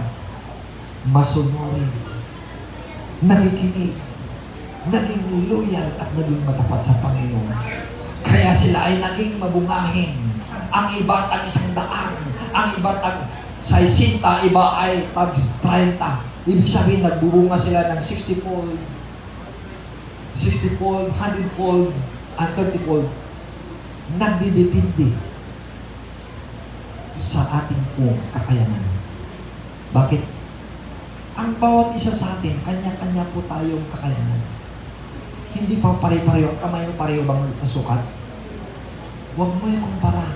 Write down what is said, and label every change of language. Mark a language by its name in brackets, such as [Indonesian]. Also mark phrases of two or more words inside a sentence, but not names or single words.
[Filipino] Masunurin. Nakikinig. Naging loyal at naging matapat sa Panginoon. Kaya sila ay naging mabungahin. Ang iba tag 100, ang iba tag 60, iba ay tag 30. Ibig sabihin, nagbubunga sila ng [English] 60-fold, 60-fold, 100-fold, and 30-fold. [Filipino] Nagdidepende sa ating pong kakayanan. Bakit? Ang bawat isa sa atin, kanya-kanya po tayong kakayanan. Hindi pa pare-pareho. Kamay mo pareho bang sukat? Huwag mo yung kumpara.